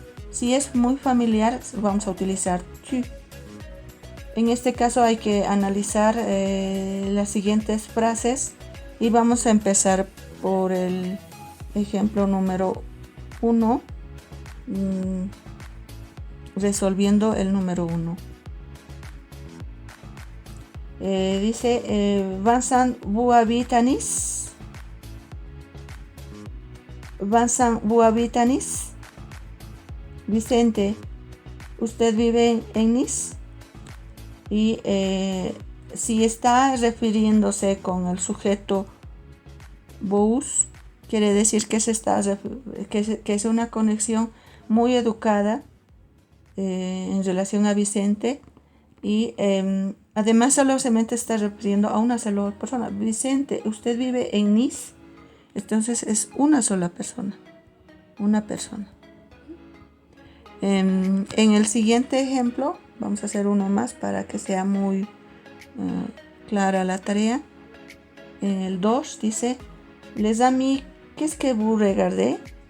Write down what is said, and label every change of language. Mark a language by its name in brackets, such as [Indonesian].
[Spanish] Si es muy familiar, vamos a utilizar tu. En este caso hay que analizar las siguientes frases y vamos a empezar por el ejemplo número 1, resolviendo el número 1. Dice [French] Vincent, vous habitez à Nice. Vincent, vous habitez à Nice. [Spanish] Vicente, ¿usted vive en Nice? Y si está refiriéndose con el sujeto vous, quiere decir que es una conexión muy educada en relación a Vicente, y Además, solamente está refiriendo a una sola persona. Vicente, usted vive en Nice. Entonces es una sola persona. Una persona. En el siguiente ejemplo, vamos a hacer uno más para que sea muy clara la tarea. En el 2 dice, [French] les amis, qu'est-ce que vous regardez?